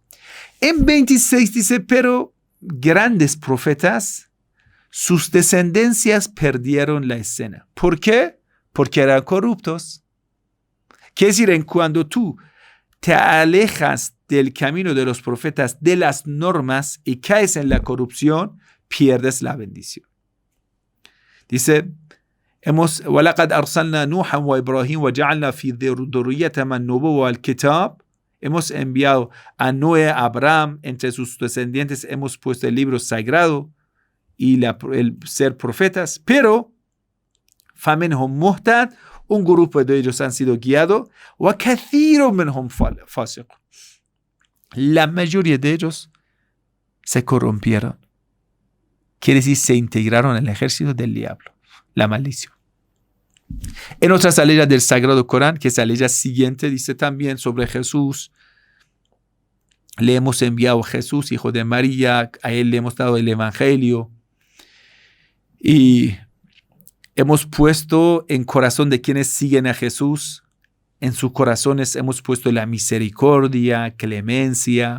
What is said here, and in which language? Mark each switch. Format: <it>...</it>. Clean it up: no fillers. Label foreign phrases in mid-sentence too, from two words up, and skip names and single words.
<es>En 26 dice, pero grandes profetas, sus descendencias perdieron la escena. ¿Por qué? Porque eran corruptos. Quiere decir, cuando tú te alejas del camino de los profetas, de las normas, y caes en la corrupción, pierdes la bendición. Dice,</es> <ar>وَلَقَدْ أَرْسَلْنَا نُوحًا وَإِبْرَاهِيمَ وَجَعَلْنَا فِي ذُرِّيَّتِهِمَا النُّبُوَّةَ وَالْكِتَابَ.</ar> <es>Hemos enviado a Noé, a Abraham, entre sus descendientes hemos puesto el libro sagrado y el ser profetas, pero</es> <ar>فَمِنْهُمْ مُهْتَدٌ,</ar> <es>un grupo de ellos han sido guiados,</es> <ar>وَكَثِيرٌ مِنْهُمْ فَاسِقٌ,</ar> <es>la mayoría de ellos se corrompieron. Quiere decir, se integraron en el ejército del diablo, la maldición. En otras aleyas del Sagrado Corán, que es la ley siguiente, dice también sobre Jesús: le hemos enviado a Jesús, hijo de María, a él le hemos dado el evangelio y hemos puesto en corazón de quienes siguen a Jesús, en sus corazones hemos puesto la misericordia, clemencia.</es>